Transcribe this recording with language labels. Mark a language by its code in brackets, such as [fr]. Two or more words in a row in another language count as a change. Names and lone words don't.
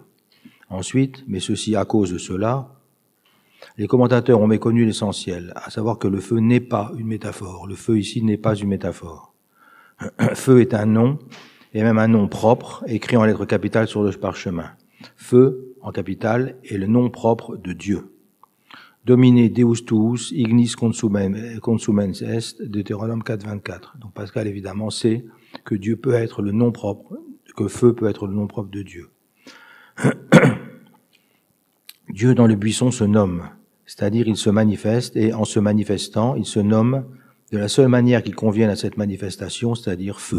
[fr] Ensuite, mais ceci à cause de cela, les commentateurs ont méconnu l'essentiel, à savoir que le feu n'est pas une métaphore. Le feu ici n'est pas une métaphore. Feu est un nom, et même un nom propre, écrit en lettres capitales sur le parchemin. Feu, en capitale, est le nom propre de Dieu. [la] Domine Deus tuus, ignis consumens est, Deutéronome 4,24. [fr] Donc Pascal, évidemment, sait que Dieu peut être le nom propre, que feu peut être le nom propre de Dieu. Dieu dans le buisson se nomme, c'est-à-dire il se manifeste, et en se manifestant, il se nomme de la seule manière qui convienne à cette manifestation, c'est-à-dire feu.